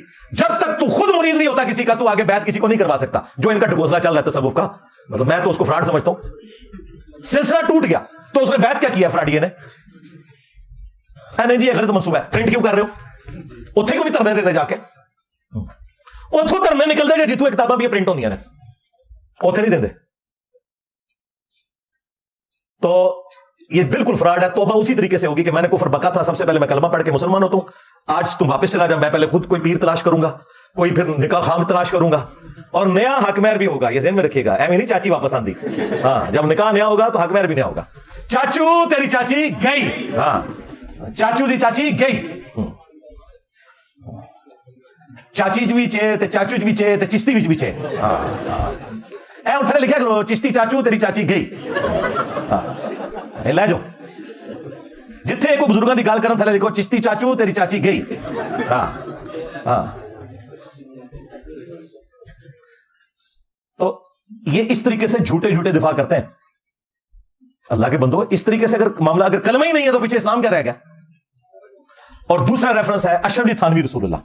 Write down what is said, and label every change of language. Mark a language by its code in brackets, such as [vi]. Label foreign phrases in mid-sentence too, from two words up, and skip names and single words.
[ur] جب تک تو خود مرید نہیں ہوتا کسی کا تو آگے بیعت کسی کو نہیں کروا سکتا. جو ان کا ڈھکوسلا چل رہا ہے تصوف کا، مطلب میں تو اس کو فراڈ سمجھتا ہوں. سلسلہ ٹوٹ گیا تو اس نے بیعت کیا کیا فراڈیے نے؟ نہیں جی یہ غلط منصوبہ ہے، پرنٹ کیوں کر رہے ہو؟ [pa] اتنے کیوں نہیں ترنے دیتے جا کے؟ اتوں ترنے نکل دے گا جتوں کتاباں بھی پرنٹ ہوندیاں نے، اتنے نہیں دے. [ur] تو یہ بالکل فراڈ ہے. توبہ اسی طریقے سے ہوگی کہ میں نے کفر بکا تھا، سب سے پہلے میں کلمہ پڑھ کے مسلمان ہوتا ہوں. آج تم واپس چلا جا، میں پہلے خود کوئی پیر تلاش کروں گا، کوئی پھر نکاح خام تلاش کروں گا، اور نیا حق مہر بھی ہوگا. یہ ذہن میں رکھیے گا، [pa] ایویں نہیں چاچی واپس آندی. [ur] ہاں جب نکاح نیا ہوگا تو حق مہر بھی نیا ہوگا. [pa] چاچو تیری چاچی گئی، ہاں چاچو دی چاچی گئی. چاچی بھی چے تے چاچو بھی چے تے چشتی بھی چے. اے اتنے لکھا کرو چشتی چاچو تیری چاچی گئی. لے جاؤ جتھے کوئی بزرگاں دی گل کرن تھلے لکھو چشتی چاچو تیری چاچی گئی. ہاں ہاں. [ur] تو یہ اس طریقے سے جھوٹے جھوٹے دفاع کرتے ہیں. اللہ کے بندو اس طریقے سے اگر معاملہ اگر کلمہ ہی نہیں ہے تو پیچھے اسلام کیا رہ گیا؟ اور دوسرا ریفرنس ہے اشرف علی تھانوی رسول اللہ.